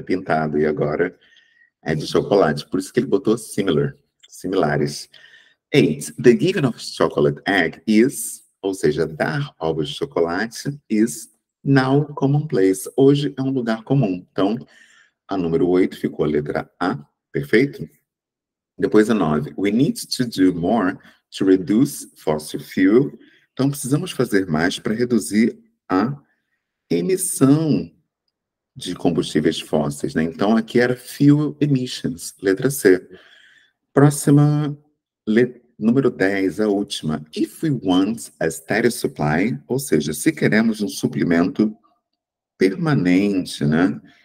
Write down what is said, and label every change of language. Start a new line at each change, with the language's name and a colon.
Portuguese: Pintado, e agora é de chocolate. Por isso que ele botou similares.
English: 8. The giving of chocolate egg is,
Portuguese: ou seja, dar ovos de chocolate,
English: is now commonplace.
Portuguese: Hoje é um lugar comum. Então, a número 8 ficou a letra A, perfeito? Depois a 9.
English: We need to do more to reduce fossil fuel.
Portuguese: Então, precisamos fazer mais para reduzir a emissão de combustíveis fósseis, né? Então, aqui era fuel emissions, letra C. Próxima, número 10, a última.
English: If we want a steady supply,
Portuguese: ou seja, se queremos um suplemento permanente, né?